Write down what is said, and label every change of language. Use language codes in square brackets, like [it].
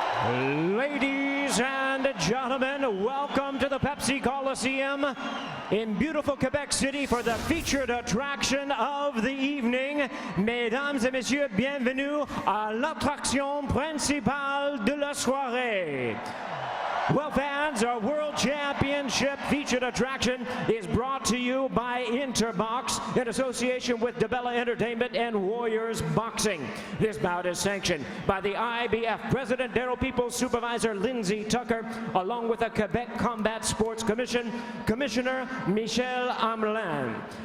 [en] Ladies and gentlemen, welcome to the Pepsi Coliseum in beautiful Quebec City for the featured attraction of the evening. [fr] Mesdames et messieurs, bienvenue à l'attraction principale de la soirée. [en] Well, fans, our World Championship featured attraction is brought to you by Interbox in association with DeBella Entertainment and Warriors Boxing. This bout is sanctioned by the IBF President Darryl Peoples, Supervisor Lindsay Tucker, along with the Quebec Combat Sports Commission, Commissioner Michel Amelin.